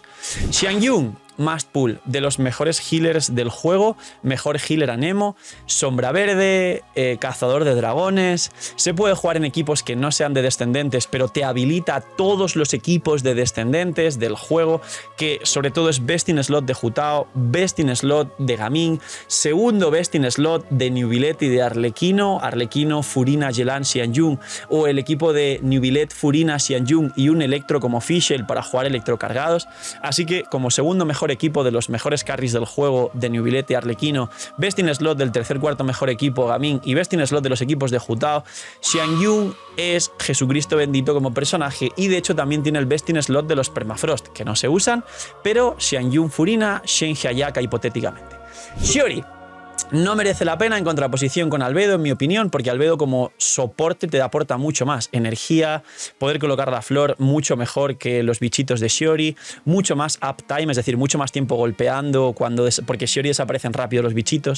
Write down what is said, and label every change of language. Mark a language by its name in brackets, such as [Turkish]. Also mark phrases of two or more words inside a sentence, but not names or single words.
[Spanish] Xiangyun, [English] Must Pull, [Spanish] de los mejores healers del juego, mejor healer Anemo, sombra verde, cazador de dragones, se puede jugar en equipos que no sean de descendentes, pero te habilita a todos los equipos de descendentes del juego, que sobre todo es [English] best in slot [Spanish] de Jutao, [English] best in slot [Spanish] de Gaming, segundo [English] best in slot [Spanish] de Newvillet y de Arlequino, Furina, Yelan, Xiangyun, o el equipo de Newvillet, Furina, Xiangyun y un Electro como Fischl para jugar electrocargados, así que como segundo mejor equipo de los mejores carries del juego de Newvillet y Arlequino, [English] best in slot [Spanish] del tercer cuarto mejor equipo Gaming y [English] best in slot [Spanish] de los equipos de Jutao, Xiangyun es Jesucristo bendito como personaje y de hecho también tiene el [English] best in slot [Spanish] de los Permafrost, que no se usan, pero Xiangyun, Furina, Shenhe Ayaka hipotéticamente. Shiori no merece la pena en contraposición con Albedo, en mi opinión, porque Albedo como soporte te aporta mucho más energía, poder colocar la flor mucho mejor que los bichitos de Shiori, mucho más uptime, es decir, mucho más tiempo golpeando, porque Shiori desaparecen rápido los bichitos.